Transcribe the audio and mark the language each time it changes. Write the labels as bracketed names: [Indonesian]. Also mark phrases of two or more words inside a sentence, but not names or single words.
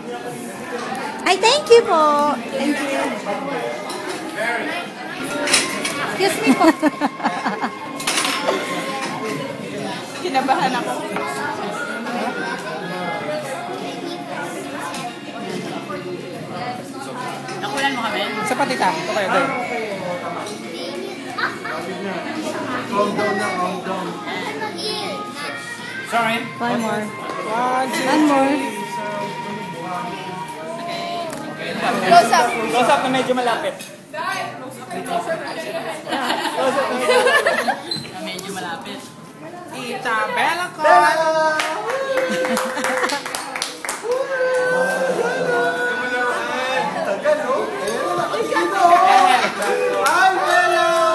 [Filipino] Ay, [English] thank you po. Thank you. Excuse me po. [Filipino] Kinabahan ako. Nakulan mo kami? Sa patita. Ito kayo, girl. [English] Calm down na, calm down. Sorry. One more. One more. Close up. Close up [Filipino] na medyo malapit. Medyo malapit. Tita Bella ko. Tagal, no? Ayan na, Hi, Bella!